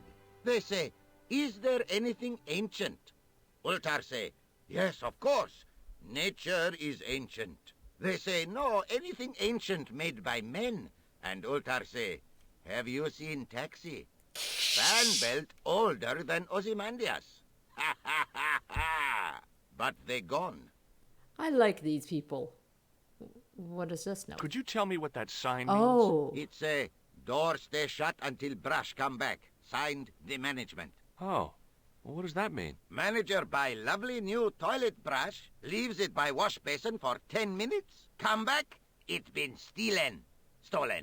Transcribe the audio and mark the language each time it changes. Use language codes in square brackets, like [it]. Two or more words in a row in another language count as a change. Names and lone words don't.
[en] They say, is there anything ancient? Ultar say, yes, of course. Nature is ancient. They say, no, anything ancient made by men. And Ultar say, have you seen Taxi? Fan belt older than Ozymandias. Ha ha ha ha! But they gone. I like these people. What does this know? Could you tell me what that sign means? Oh. It's a door stay shut until brush come back. Signed, the management. Oh. Well, what does that mean? Manager buy lovely new toilet brush, leaves it by wash basin for 10 minutes, come back, it been stolen.